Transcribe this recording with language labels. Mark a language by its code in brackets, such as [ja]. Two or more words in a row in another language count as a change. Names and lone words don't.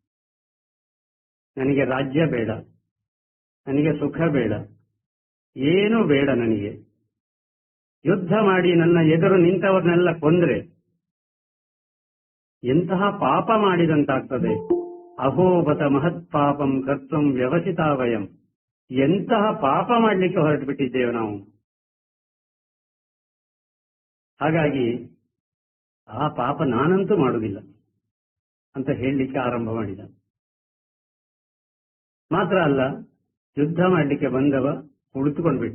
[kn] ನನಗೆ ರಾಜ್ಯ ಬೇಡ, ನನಗೆ ಸುಖ ಬೇಡ, ಏನೂ ಬೇಡ ನನಗೆ. ಯುದ್ಧ ಮಾಡಿ ನನ್ನ ಎದುರು ನಿಂತವರನ್ನೆಲ್ಲ ಕೊಂದ್ರೆ ಎಂತಹ ಪಾಪ ಮಾಡಿದಂತಾಗ್ತದೆ. [sa] ಅಹೋಬತ ಮಹತ್ ಪಾಪಂ ಕರ್ತುಂ ವ್ಯವಸಿತಾವಯಂ. [kn] ಎಂತಹ ಪಾಪ ಮಾಡಲಿಕ್ಕೆ ಹೊರಟು ಬಿಟ್ಟಿದ್ದೇವೆ ನಾವು. ಹಾಗಾಗಿ ಆ ಪಾಪ ನಾನಂತೂ ಮಾಡುವುದಿಲ್ಲ ಅಂತ ಹೇಳಲಿಕ್ಕೆ ಆರಂಭ ಮಾಡಿದ. ಮಾತ್ರ ಅಲ್ಲ, ಯುದ್ಧ ಮಾಡಲಿಕ್ಕೆ ಬಂದವ ಕುಳಿತುಕೊಂಡ್ಬಿಟ್ಟ.